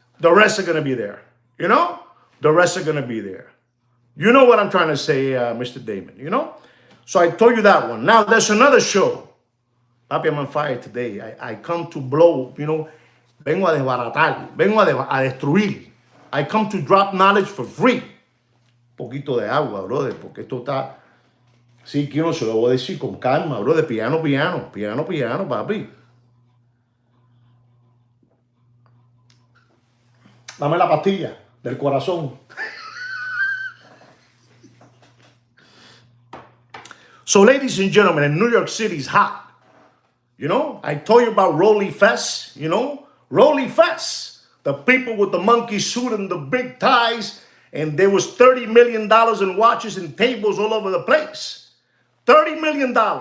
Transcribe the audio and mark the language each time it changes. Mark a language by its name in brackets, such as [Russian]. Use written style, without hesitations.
[English] The rest are going to be there. The rest are going to be there. You know what I'm trying to say, Mr. Damon, So I told you that one. Now, there's another show. Papi, I'm on fire today. I come to blow, [Spanish] vengo a desbaratar, vengo a destruir. [English] I come to drop knowledge for free. [Spanish] Un poquito de agua, brother, porque esto está... Sí, que no se lo voy a decir con calma, brother. Piano, papi. Dame la pastilla del corazón. [English] So, ladies and gentlemen, New York City is hot. I told you about Rolly Fest, Rolly Fest. The people with the monkey suit and the big ties, and there was $30 million in watches and tables all over the place. $30 million.